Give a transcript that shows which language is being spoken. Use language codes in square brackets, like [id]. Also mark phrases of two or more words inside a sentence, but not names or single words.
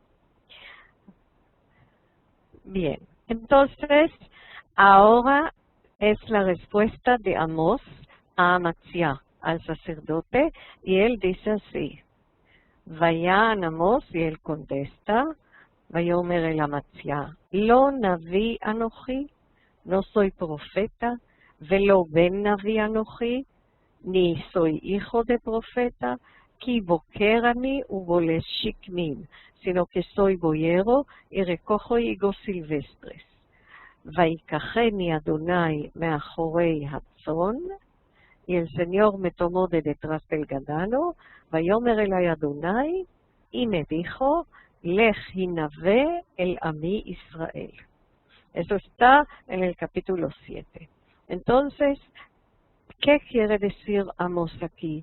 [es] Bien, entonces ahora es la respuesta de Amós a Amatzia, al sacerdote, y él dice así: [he] ויען עמוס, [es] y él contesta, [he] ויאמר אל אמציה לא נביא אנכי, [es] no soy profeta, [he] ולא בן נביא אנכי, [es] ni soy hijo de profeta, [he] כי בוקר אנכי ובולס שקמים, [es] sino que soy boyero y recojo higos silvestres. [he] ויקחני יהוה מאחרי הצאן, [es] y el Señor me tomó de detrás del ganado, [he] ויאמר אלי יהוה, [es] y me dijo, [he] לך הנבא אל עמי ישראל. [es] Eso está en el capítulo 7. Entonces, ¿qué quiere decir Amós aquí?